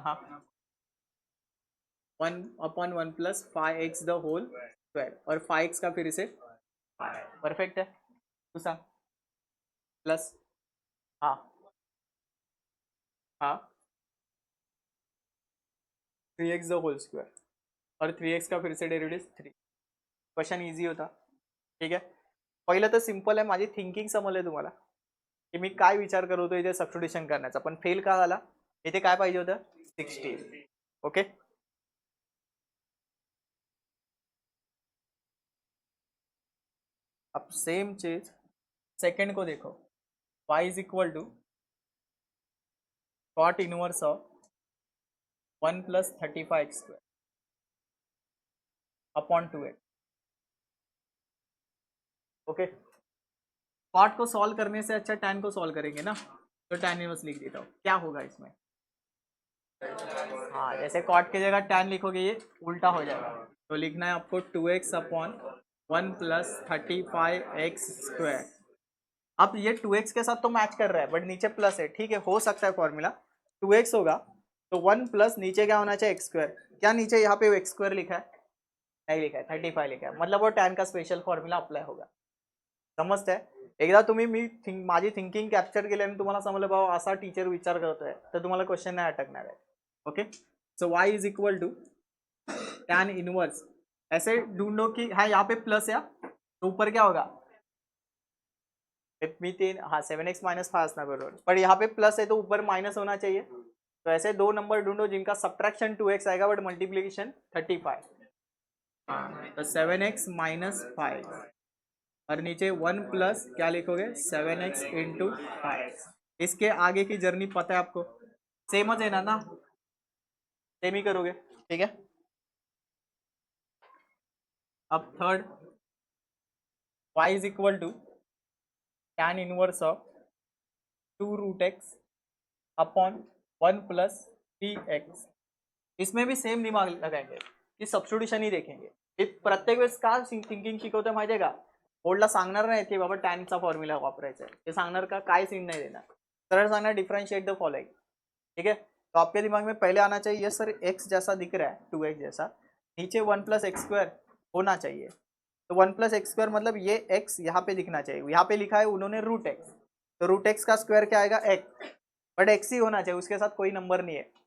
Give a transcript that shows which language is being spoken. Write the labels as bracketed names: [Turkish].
[Hindi] हा, 1 upon 1 + 5x the whole square, और 5x का फिर से परफेक्ट है. [Marathi] तू सांग, [Hindi] प्लस, हाँ हाँ 3x द होल स्क्वायर, और 3x का फिर से डेरिवेटिव 3. क्वेश्चन इजी होता. [Marathi] ठीक आहे, पहिलं तर सिंपल आहे, माझी थिंकिंग समजले तुम्हाला की मी काय विचार करत होतो इथे सबस्टिट्यूशन करण्याचा, पण फेल का झाला, इथे काय पाहिजे होतं 60. [Hindi] ओके, अब सेम चीज सेकंड को देखो, y is equal to cot inverse of 1 plus 35x² upon 2x. Okay, cot को सॉल्व करने से अच्छा tan को सॉल्व करेंगे ना, तो tan इनवर्स लिख देता हूँ. क्या होगा इसमें, हाँ जैसे कॉट की जगह tan लिखोगे ये उल्टा हो जाएगा, तो लिखना है आपको 2x अपॉन 1 प्लस 35x². अब ये 2x के साथ तो मैच कर रहा है बट नीचे प्लस है, ठीक है, हो सकता है फॉर्मूला 2x होगा तो 1 प्लस नीचे क्या होना चाहिए x². क्या नीचे यहाँ पे x² लिखा है, नहीं लिखा है, 35 लिखा है, मतलब वो tan का स्पेशल फॉर्म्युला अप्लाय होगा. [Marathi] समजताय, एकदा तुम्ही माझी थिंकिंग कॅप्चर केल्याने तुम्हाला समजलं बाबा असा टीचर विचार करतोय तर तुम्हाला क्वेश्चन नाही अटकणार आहे. [Hindi] Okay, so y is equal to tan inverse, ऐसे ढूंढो कि हाँ यहाँ पे प्लस है तो ऊपर क्या होगा [Marathi] मी 3, हाँ 7x माइनस 5 असणार बरोबर, [Hindi] पर यहाँ पे प्लस है तो ऊपर माइनस होना चाहिए. तो ऐसे दो नंबर ढूंढो जिनका सब्ट्रैक्शन 2x आएगा बट मल्टीप्लीकेशन 35. तो 7x माइनस 5 और नीचे 1 प्लस क्या लिखोगे 7x इंटू 5. इसके आगे की जर्नी पता है आपको, सेम है ना, सेम ही करोगे, ठीक है. अब third, y is equal to tan inverse of 2 root x upon 1 plus 3x. इसमें भी सेम दिमाग लगाएंगे की सबस्टिट्यूशन ही देखेंगे. [Marathi] प्रत्येक वेळेस का थिंकिंग शिकवतोय माहितीये का, बोर्डला सांगणार नाही की बाबा टॅनचा फॉर्म्युला वापरायचा आहे, ते सांगणार का काय [Hindi] सीन नहीं देना, [Marathi] सरळ सांगणार डिफरेंशिएट द फॉलोइंग. [Hindi] ठीक है, तो आपके दिमाग में पहले आना चाहिए सर x जैसा दिख रहा है 2x जैसा, नीचे 1 प्लस x² होना चाहिए. तो 1 प्लस x² मतलब ये x यहाँ पे दिखना चाहिए, यहाँ पे लिखा है उन्होंने रूट x, तो रूट x का स्क्वायर क्या आएगा x, बट x ही होना चाहिए, उसके साथ कोई नंबर नहीं है.